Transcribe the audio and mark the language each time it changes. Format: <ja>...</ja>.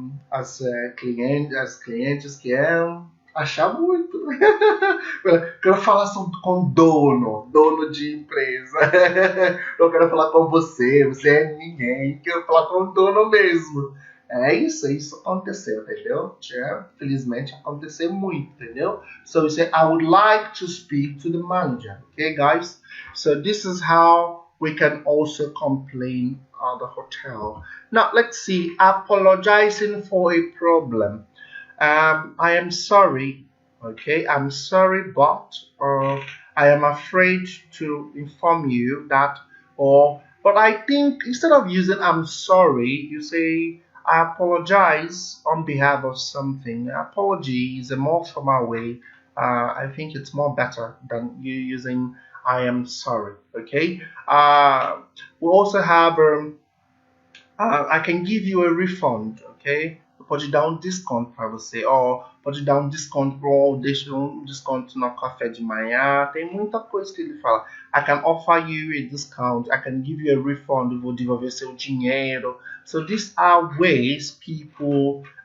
<pt>As clientes querem achar muito. Quero falar com dono de empresa. Não quero falar com você é ninguém. Quero falar com o dono mesmo. Isso aconteceu, entendeu? Felizmente aconteceu muito, entendeu?</pt> <en>So you say, I would like to speak to the manager. Okay, guys? So this is how we can also complain at the hotel. Now, let's see. Apologizing for a problem. I am sorry. Okay, I'm sorry, but I am afraid to inform you that, but I think instead of using I'm sorry, you say, I apologize on behalf of something. Apology is a more formal way. I think it's more better than you using I am sorry. Okay. We also have I can give you a refund. Okay.</en> <pt>Pode dar desconto para você, pode dar desconto deixa desconto no café de manhã. Tem muita coisa que ele fala.</pt> <en>I can offer you a discount. I can give you a refund.</en> <pt>Eu vou devolver seu dinheiro.</pt> <en>So these are ways people</en>